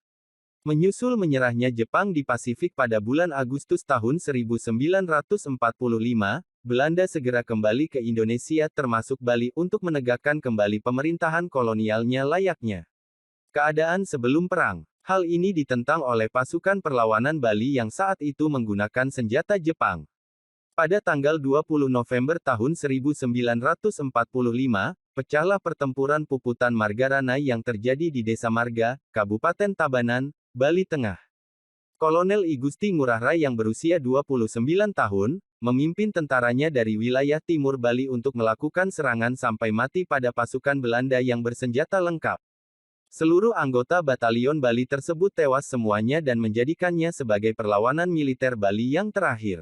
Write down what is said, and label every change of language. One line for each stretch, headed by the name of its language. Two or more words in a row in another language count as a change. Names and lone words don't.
Indonesian: Menyusul menyerahnya Jepang di Pasifik pada bulan Agustus tahun 1945, Belanda segera kembali ke Indonesia termasuk Bali untuk menegakkan kembali pemerintahan kolonialnya layaknya keadaan sebelum perang. Hal ini ditentang oleh pasukan perlawanan Bali yang saat itu menggunakan senjata Jepang. Pada tanggal 20 November tahun 1945, pecahlah pertempuran Puputan Margaranai yang terjadi di Desa Marga, Kabupaten Tabanan, Bali Tengah. Kolonel I Gusti Ngurah Rai yang berusia 29 tahun, memimpin tentaranya dari wilayah timur Bali untuk melakukan serangan sampai mati pada pasukan Belanda yang bersenjata lengkap. Seluruh anggota batalion Bali tersebut tewas semuanya dan menjadikannya sebagai perlawanan militer Bali yang terakhir.